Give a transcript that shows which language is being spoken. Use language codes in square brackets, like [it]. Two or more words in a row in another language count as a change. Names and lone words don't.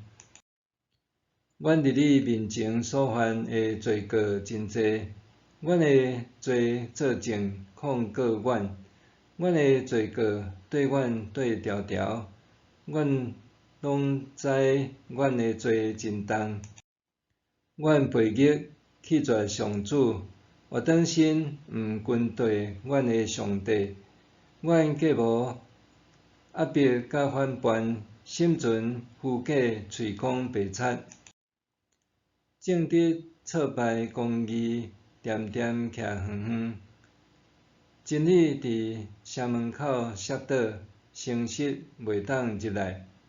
[nan] 阮伫你面前所犯的罪过真济，阮的罪作证控告阮，阮的罪过对阮对条条，阮拢知阮的罪真重。阮悖逆弃绝上主，活转身毋跟对阮的上帝。阮计无压迫甲反叛，心存虚假，喙讲白贼。正直挫败公义，恬恬徛远远。真理伫城门口摔倒，诚实袂当入来。